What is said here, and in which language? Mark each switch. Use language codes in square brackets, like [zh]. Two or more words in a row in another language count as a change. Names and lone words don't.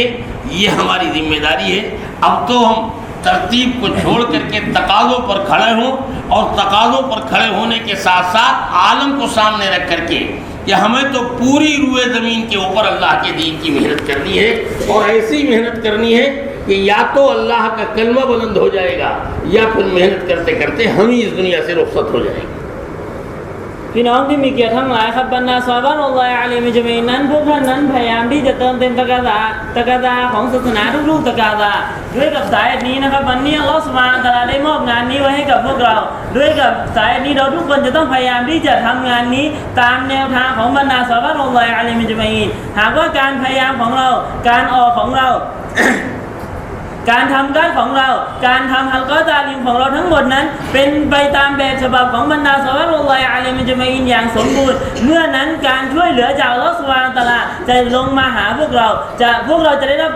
[ur] یہ ہماری ذمہ داری ہے۔ اب تو ہم ترتیب کو چھوڑ کر کے تقاضوں پر کھڑے ہوں اور تقاضوں پر کھڑے ہونے کے ساتھ ساتھ عالم کو سامنے رکھ کر کے کہ ہمیں تو پوری روئے زمین کے اوپر اللہ کے دین کی محنت کرنی ہے، اور ایسی محنت کرنی ہے کہ یا تو اللہ کا کلمہ بلند ہو جائے گا یا پھر محنت کرتے کرتے ہم ہی اس دنیا سے رخصت ہو جائیں گے. [th] พี่น้องที่มีเกียรติทั้งหลายครับบรรดาซอฮาบะฮ์ [ar] الله عليهم أجمعين [th] นั้นพวกท่านนั้นพยายามที่จะเติมเต็มตะกาซาของศาสนาทุกๆตะกาซาด้วยกับสายนี้ นะครับวันนี้ [ar] الله سبحانه وتعالى [th] ได้มอบงานนี้ไว้ให้กับพวกเราด้วยกับสายนี้เราทุกคนจะต้องพยายามที่จะทำงานนี้ตามแนวทางของบรรดาซอฮาบะฮ์ [ar] الله عليهم أجمعين [th] หากว่าการพยายามของเราการออกของเรา การทำการของเราการทำ [ur] حلقہ تعلیم [th] ของเราทั้งหมดนั้นเป็นไปตามแบบฉบับของบรรดาซอฮาบะฮ์ [ar] الله عليهم أجمعين [th] อย่างสมบูรณ์เมื่อนั้นการช่วยเหลือจาก [ar] الله سبحانه وتعالى [th] จะลงมาหาพวกเราจะได้รับ